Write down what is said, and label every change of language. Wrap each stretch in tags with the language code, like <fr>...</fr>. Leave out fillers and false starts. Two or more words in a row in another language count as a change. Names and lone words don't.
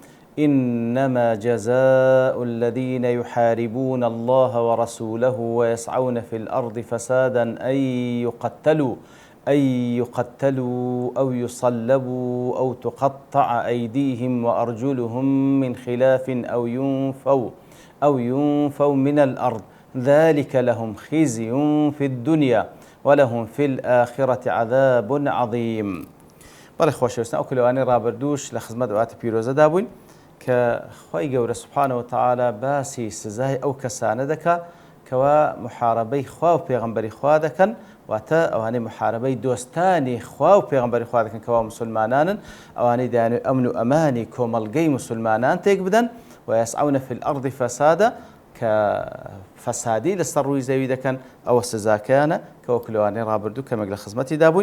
<ar>إنما جزاء الذين يحاربون الله ورسوله ويسعون في الأرض فسادا أن يقتلوا أو يصلبوا أو تقطع أيديهم وأرجلهم من خلاف أو ينفوا من الأرض ذلك لهم خزي في الدنيا ولهم في الآخرة عذاب عظيم.</ar> <ckb>بەڵێ خۆشەویستان ئەو کلەوانەی ڕابردووش لە خزمەت ئەواتە پیرۆزە دابووین کە خۆی گەورە سوبحانەوە وتەعالا باسی سزای ئەو کەسانە دەکات کەوا محارەبەی خوا و پێغەمبەری خوا دەکەن، واتە ئەوانەی محارەبەی دۆستانی خوا و پێغەمبەری خوا دەکەن کەوا مسلمانانن، ئەوانەی دەیانوێت ئەمن و ئەمانی کۆمەڵگەی مسلمانان تێک بدەن و</ckb> <ar>یەسعەونە فی الأرض فەسادە</ar> <ckb>کە فەسادی لەسەر ڕووی زەوی دەکەن، ئەوە سزاکەیانە کە وەکو لەوانەی ڕابردوو کەمێک لە خزمەتی دابووین.</ckb>